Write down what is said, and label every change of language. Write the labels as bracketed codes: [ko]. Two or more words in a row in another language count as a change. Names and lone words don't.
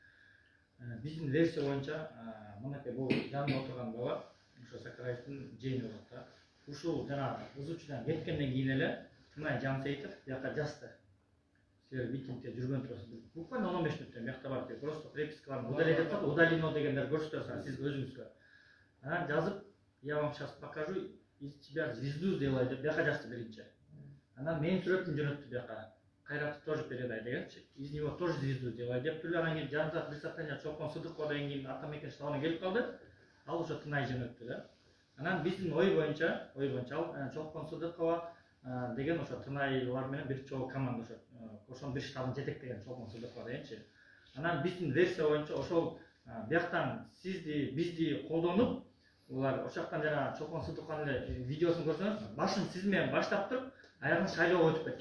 [ky] Биздин версия боюнча мынакей бул жанында отурган бала ошо Сакараевдин жээни болот да. Ушул жанагы ызычудан кеткенден кийин эле Тынай Жансейитов бияка жазды. Силер митингде жүргөн турасыз. Буквально 15 мүнөттөн бияка бар. Просто препискаларды удалено дегендер көрсөтөсүң сиз өзүңүзгө. Анан жазып, [ru] я вам сейчас покажу, из тебя звезду сделаю [ky] деп бияка жазды биринчи. Анан менин сүрөтүмдү жөнөттү бияка. Кайратты [ru] тоже передай [ky] дегенчи. [ru] Из него тоже звезду сделаю [ky] деп туруп анан кийин жанында присоединение Чолпон Сыдыкова деген кийин Атамекен штабына келип калды. Ал ошо Тынай жөнөттү да. Анан биздин ой боюнча Чолпон Сыдыкова деген ошо Тынайлар менен бир чогуу команда ошонун бир штабын жетектеген Чолпон Сыдыкова дегенчи. Анан биздин версия боюнча ошол бияктан сизди, бизди колдонуп, улар ошоктан жана Чолпон Сыдыкованын эле видеосун көрсөңүз, башын сиз менен баштап туруп, аягын шайлоого өтүп кетти.